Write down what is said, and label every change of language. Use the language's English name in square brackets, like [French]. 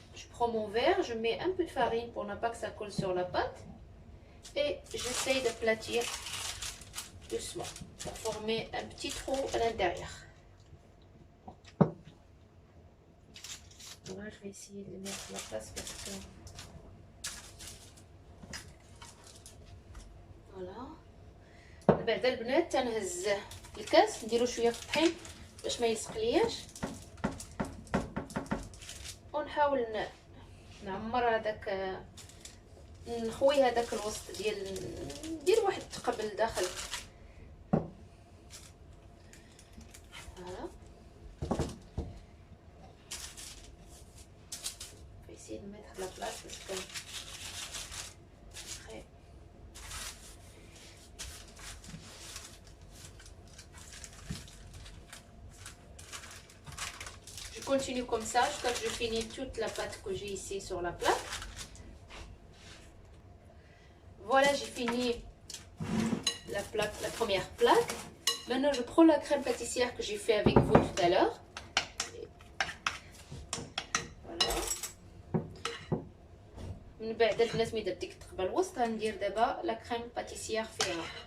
[French] Prends mon verre, je mets un peu de farine pour ne pas que ça colle sur la pâte et j'essaye d'aplatir doucement pour former un petit trou à l'intérieur. Voilà, je vais essayer de mettre la place parce que voilà. [Arabic] بعد البنات تنهز الكاس نديرو شويه الطحين باش ما يسقلياش ونحاول نعمر هذاك نخوي هذاك الوسط ندير واحد تقبل داخل. [French] فوالا essayer de mettre la place parce que après continue comme ça jusqu'à ce que je finis toute la pâte que j'ai ici sur la plaque. Voilà, j'ai fini la première plaque. Maintenant, je prends la crème pâtissière que j'ai fait avec vous tout à l'heure. Voilà. [Arabic] من بعد البنات ملي درت ديك التقبه الوسط غندير دابا لا كريم باتيسيير فيها.